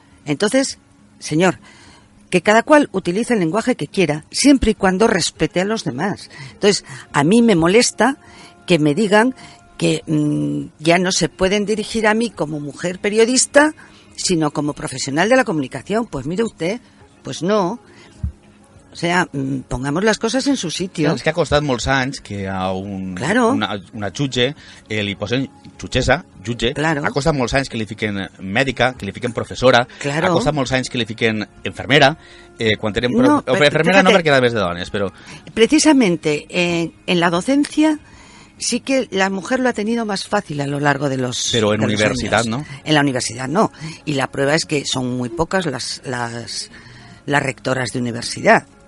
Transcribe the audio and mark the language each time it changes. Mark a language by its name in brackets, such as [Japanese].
[Spanish] Entonces, señor, que cada cual utilice el lenguaje que quiera, siempre y cuando respete a los demás. Entonces, a mí me molesta que me digan que ya no se pueden dirigir a mí como mujer periodista, sino como profesional de la comunicación. Pues mire usted, pues no. O sea, pongamos las cosas en su sitio. [Catalan] És que ha costat molts anys que a una jutge li posen jutge. [Spanish] Claro. [Catalan] Ha costat molts anys que li fiquen mèdica, que li fiquen professora. [Spanish] Claro. [Catalan] Ha costat molts anys que li fiquen enfermera. Quan tenen [Spanish] fíjate, [Catalan] enfermera no perquè era més de dones, però... [Spanish] Precisamente en la docencia sí que la mujer lo ha tenido más fácil a lo largo de los Pero en de universidad, años. ¿no? En la universidad no. Y la prueba es que son muy pocas las rectoras de universidad.